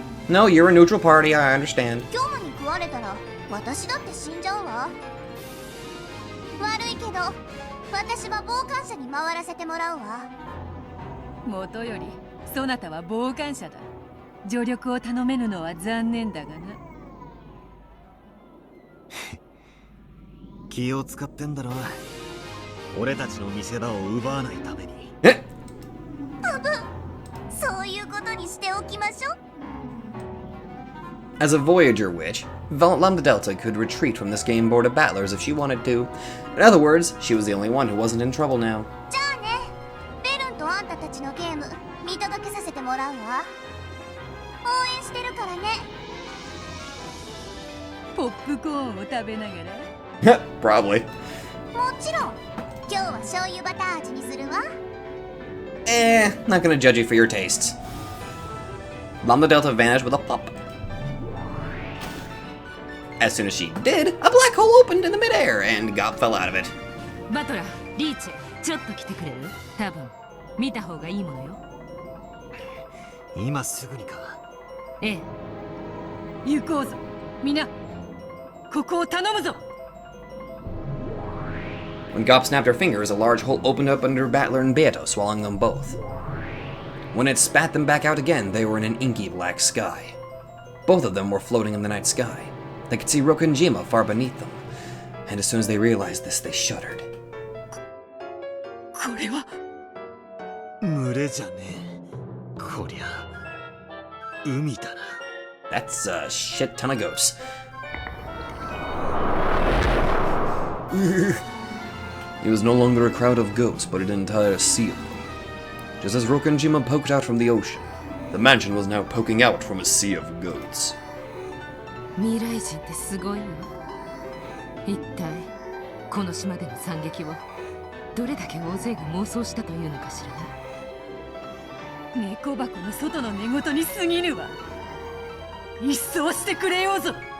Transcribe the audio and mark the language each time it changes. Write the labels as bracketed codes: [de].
[en] No, you're a neutral party, I understand. [ja] 業務に食われたら私だって死んじゃうわ。悪いけど私は傍観者に回らせてもらうわ。元よりそなたは傍観者だ。助力を頼めぬのは残念だがな。気を使ってんだろ。俺たちの見せ場を奪わないために。え？多分そういうことにしておきましょう。 [en] As a Voyager witch, Lambda Delta could retreat from this game board of battlers if she wanted to. In other words, she was the only one who wasn't in trouble now. [ja] じゃあね、ベルンとあんたたちのゲーム見届けさせてもらうわ。応援してるからね。ポップコーンを食べながら。 [en] Probably. [ja] もちろん。今日は醤油バター味にするわ。 [en] Not gonna judge you for your tastes. Lambda Delta vanished with a pop. As soon as she did, a black hole opened in the midair and Gop fell out of it. [ja] バトラー、リーチェ、ちょっと来てくれる？多分見た方がいいものよ。今すぐにか。ええ。行こうぞ。みんな、ここを頼むぞ。 [en] When Gop snapped her fingers, a large hole opened up under Battler and Beato, swallowing them both. When it spat them back out again, they were in an inky black sky. Both of them were floating in the night sky. They could see Rokunjima far beneath them, and as soon as they realized this, they shuddered. [ja] これは群れじゃねえ。こりゃ海だな。 [en] That's a shit ton of goats. It was no longer a crowd of goats, but an entire sea of them. Just as Rokunjima poked out from the ocean, the mansion was now poking out from a sea of goats. [ja] 未来人ってすごいよ。一体この島での惨劇をどれだけ大勢が妄想したというのかしらね。猫箱の外の寝言に過ぎるわ。一掃してくれようぞ。